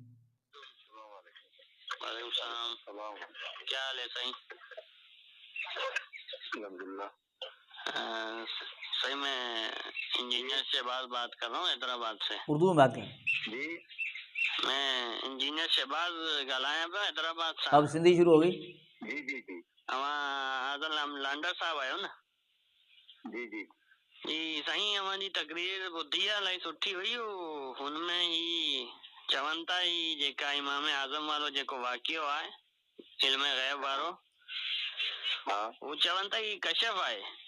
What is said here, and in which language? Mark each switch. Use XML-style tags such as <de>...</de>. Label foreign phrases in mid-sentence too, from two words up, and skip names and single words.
<ur>وعلیکم السلام، کیا حال ہے صحیح؟ الحمدللہ صحیح۔ میں انجینئر شہباز بات کر رہا ہوں حیدرآباد سے۔ اردو میں بات کریں جی، میں</ur> <sd>انجینئر شہباز ॻाल्हायां पियो हैदराबाद सां।</sd> <ur>اب سندھی شروع ہو گئی۔</ur> <sd>जी जी जी। अवां आज़म लांडर साहब आहियो न? जी जी जी साईं, अवां जी तकरीर ॿुधी आहे, इलाही सुठी हुई। हुनमें ही चवनि था ही जेका इमाम आज़म वारो जेको वाक़ियो आहे, इल्म ग़ैब वारो, हा, हू चवनि था ही कशफ आहे।</sd>